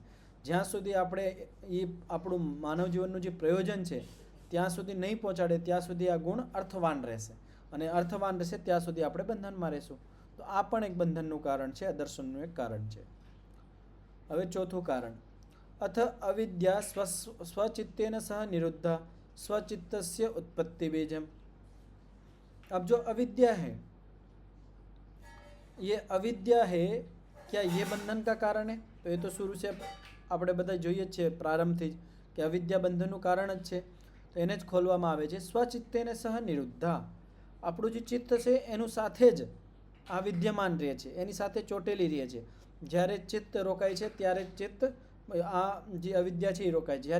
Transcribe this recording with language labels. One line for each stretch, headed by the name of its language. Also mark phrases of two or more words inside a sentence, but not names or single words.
Gujarati: જ્યાં સુધી આપણે એ આપણું માનવ જીવનનું જે પ્રયોજન છે ત્યાં સુધી નહીં પહોંચાડે ત્યાં સુધી આ ગુણ અર્થવાન રહેશે, અને અર્થવાન રહેશે ત્યાં સુધી આપણે બંધનમાં રહેશું. તો આ પણ એક બંધનનું કારણ છે, અદર્શનનું એક કારણ છે. હવે ચોથું કારણ,
Sanskrit: અથ અવિદ્યા स्वचित्तेन सह निरुद्धा स्वचित्तस्य उत्पत्ति बीजम.
Hindi: अब जो अविद्या है, ये अविद्या है, क्या ये बंधन का कारण है? तो ये तो शुरू से
Gujarati: આપણે બધા જોઈએ જ છે પ્રારંભથી જ કે અવિદ્યા બંધનનું કારણ જ છે. તો એને જ ખોલવામાં આવે છે.
Sanskrit: સ્વચિત્તેને સહ નિરુદ્ધા,
Gujarati: આપણું જે ચિત્ત છે એનું સાથે જ આ વિદ્યમાન રહે છે, એની સાથે ચોટેલી રહે છે. જ્યારે ચિત્ત રોકાય છે ત્યારે ચિત્ત, આ જે અવિદ્યા છે એ રોકાય છે.